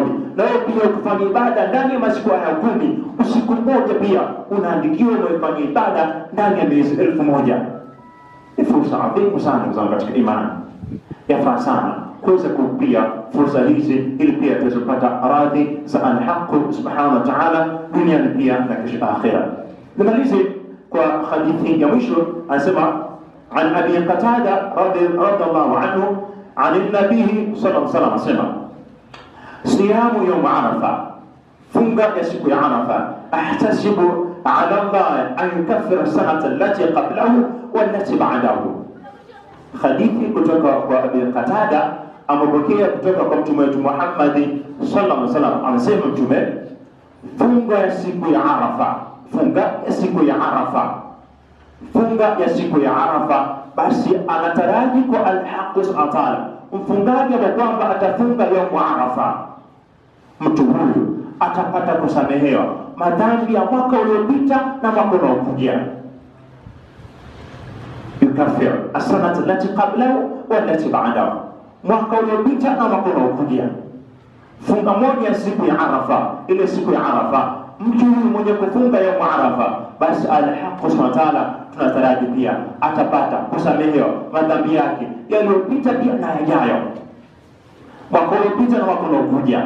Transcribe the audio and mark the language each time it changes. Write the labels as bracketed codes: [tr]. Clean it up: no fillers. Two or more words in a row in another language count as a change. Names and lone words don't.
[sw] Na wewe pia ukifanya ibada ndani ya masiku ya 10, usiku mmoja pia unaandikiwa umefanya ibada ndani ya miezi 1000. Ni fursa adhimu sana ndugu zangu katika imani. Yafaa sana kuweza kupia fursa hizi, ili pia tuweze kupata radhi za Allah [ar] سبحانه وتعالى [sw] duniani pia na kesho akhera. [ar] Nimalize وحديث يمشي أسمع عن أبي قتادة رضي الله عنه عن النبي صلى الله عليه وسلم أسمع صيام يوم عرفة [sw] funga ya siku ya Arafa [ar] أحتسب على الله أن يكفر السنة التي قبله والتي بعده. [sw] Hadithi kutoka kwa Abi Qatada amepokea kutoka kwa Mtume wetu Muhammad [ar] صلى الله عليه وسلم, [sw] anasema Mtume, funga ya siku ya Arafa, funga ya siku ya Arafa, funga ya siku ya Arafa, basi anataraji kwa [ar] الحق سبحانه وتعالى [sw] mfungaji wa kwamba atafunga [ar] يوم عرفة, [sw] mtu huyu atapata kusamehewa madhambi ya mwaka uliopita na mwaka unaokuja. [ar] يكفر السنة التي قبله والتي بعده, [sw] mwaka uliopita na mwaka unaokuja. Funga moja siku ya Arafa, ile siku ya Arafa, mtu huyu mwenye kufunga ya Arafa, basi [ar] الحق سبحانه وتعالى [sw] tunataraji pia atapata kusamehewa madhambi yake yaliyopita pia na yajayo, mwaka uliopita na mwaka unaokuja.